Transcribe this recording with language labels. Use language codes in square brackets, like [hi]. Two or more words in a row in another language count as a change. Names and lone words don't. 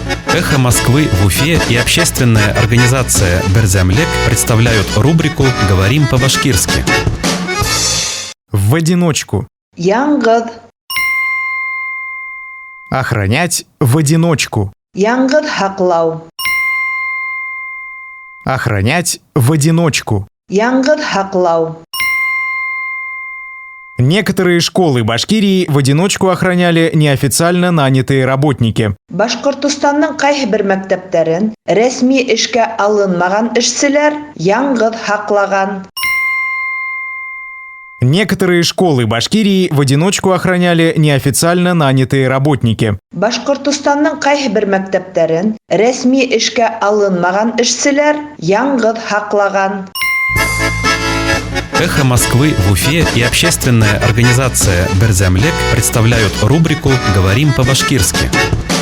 [ru] «Эхо Москвы» в Уфе и общественная организация «Берзямлек» представляют рубрику «Говорим по-башкирски». В одиночку. [ba] Яңғыҙ. [ru] Охранять в одиночку. [ba] Яңғыҙ һаҡлау. [ru] Охранять в одиночку. [ba] Яңғыҙ һаҡлау. [ru] Некоторые школы Башкирии в одиночку охраняли неофициально нанятые работники. [ba] Башҡортостандың ҡайһы бер мәктәптәрен рәсми эшкә алынмаған эшселәр яңғыҙ һаҡлаған. [ru] Некоторые школы Башкирии в одиночку охраняли неофициально нанятые работники. [ba] Башҡортостандың ҡайһы бер мәктәптәрен рәсми эшкә алынмаған эшселәр яңғыҙ һаҡлаған. [ru] «Эхо Москвы» в Уфе и общественная организация «Берзямлек» представляют рубрику «Говорим по-башкирски».